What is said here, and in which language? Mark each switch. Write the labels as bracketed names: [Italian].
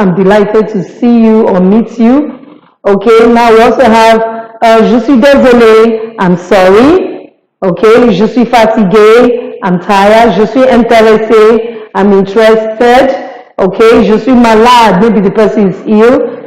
[English] I'm delighted to see you or meet you. Okay. Now we also have [French] je suis désolé, [English] I'm sorry. Okay, [French] je suis fatigué, [English] I'm tired. [French] Je suis intéressé, [English] I'm interested. Okay, [French] je suis malade, [English] maybe the person is ill.